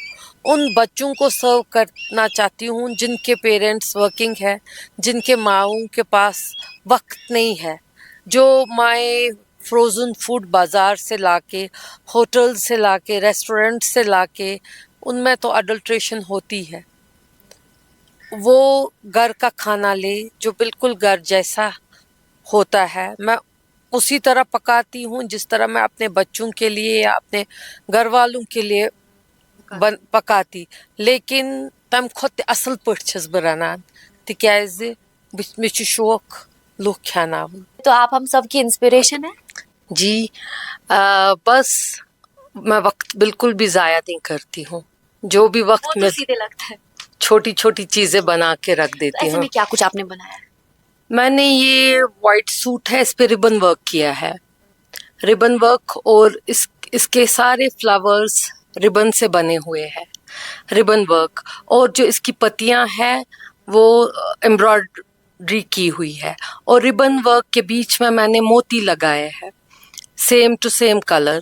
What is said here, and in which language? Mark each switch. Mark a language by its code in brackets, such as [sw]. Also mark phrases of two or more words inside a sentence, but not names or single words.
[hi] उन बच्चों को सर्व करना चाहती हूँ जिनके पेरेंट्स वर्किंग है, जिनके माँओं के पास वक्त नहीं है, जो माएँ [en] frozen food [hi] बाज़ार से लाके, होटल से लाके, रेस्टोरेंट से लाके, उनमें तो अडल्ट्रेशन होती है, वो घर का खाना ले जो बिल्कुल घर जैसा होता है। मैं उसी तरह पकाती हूँ जिस तरह मैं अपने बच्चों के लिए या अपने घर वालों के लिए पकाती, लेकिन [ks] तम खोत असल पट छस बह रनान, तिक्याज मे छु शौक लुक खैनावन। [hi] तो आप हम सब की इंस्पिरेशन है जी। बस मैं वक्त बिल्कुल भी ज़ाया नहीं करती हूँ, जो भी वक्त तो में सीधे लगता है। छोटी छोटी चीज़ें बना के रख तो देती ऐसे हूँ। में क्या कुछ आपने बनाया है? मैंने ये वाइट सूट है, इस पे रिबन वर्क किया है, रिबन वर्क, और इसके सारे फ्लावर्स रिबन से बने हुए हैं, रिबन वर्क, और जो इसकी पत्तियां हैं वो एम्ब्रॉयडरी की हुई है, और रिबन वर्क के बीच में मैंने मोती लगाए हैं, [en] same to same [hi] कलर।